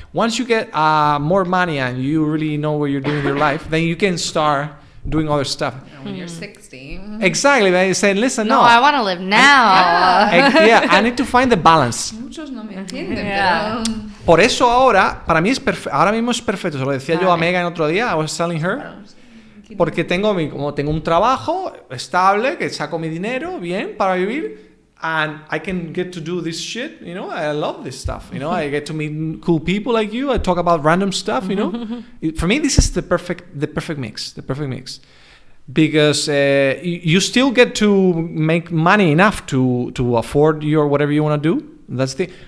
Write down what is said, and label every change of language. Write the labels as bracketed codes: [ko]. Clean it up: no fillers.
[en] Once you get more money and you really know what you're doing in your life, then you can start doing other stuff." When you're 60. Exactly. They say, listen, no. I want to live now. I need to find the balance. [es] Muchos no me entienden, pero... Por eso ahora, para mí ahora mismo es perfecto. Se lo decía yo a Megan otro día, [en] I was telling her. [es] Porque tengo un trabajo estable, que saco mi dinero bien para vivir. [en] And I can get to do this shit, I love this stuff, I get to meet cool people like you, I talk about random stuff, For me, this is the perfect mix. Because you still get to make money enough to afford your whatever you want to do. That's the...